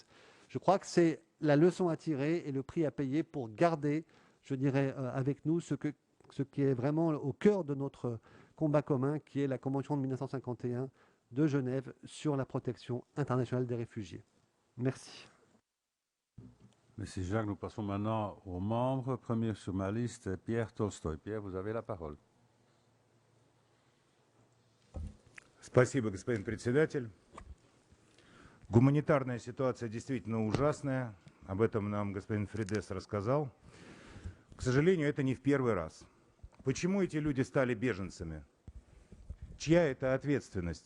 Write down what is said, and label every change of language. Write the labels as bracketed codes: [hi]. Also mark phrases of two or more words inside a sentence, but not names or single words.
[fr] Je crois que c'est la leçon à tirer et le prix à payer pour garder, je dirais, avec nous ce qui est vraiment au cœur de notre combat commun, qui est la Convention de 1951 de Genève sur la protection internationale des réfugiés. Merci. Merci Jacques. Nous passons maintenant aux membres. Premier sur ma liste, Pierre Tolstoy. Pierre, vous avez la parole. [ru] Спасибо, господин председатель. Гуманитарная ситуация действительно ужасная. Об этом нам господин Фридес рассказал. К сожалению, это не в первый раз. Почему эти люди стали беженцами? Чья это ответственность?